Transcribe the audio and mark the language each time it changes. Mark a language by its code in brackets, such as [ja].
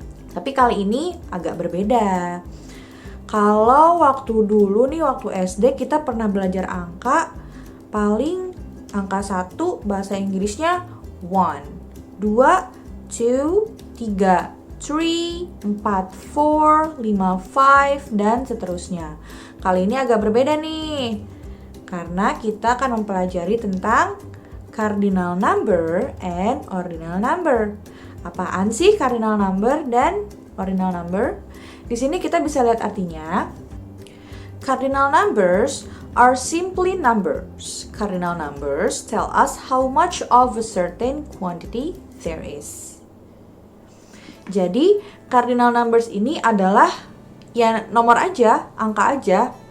[id] Tapi kali ini agak berbeda. Kalau waktu dulu nih, waktu SD kita pernah belajar angka, paling angka 1 bahasa Inggrisnya 1, 2, 2, 3, 3, 4, 4, 5, 5, dan seterusnya. Kali ini agak berbeda nih, karena kita akan mempelajari tentang cardinal number and ordinal number. Apaan sih cardinal number dan ordinal number? Di sini kita bisa lihat artinya. [en] Cardinal numbers are simply numbers. Cardinal numbers tell us how much of a certain quantity there is. [id] Jadi, cardinal numbers ini adalah ya nomor aja, angka aja.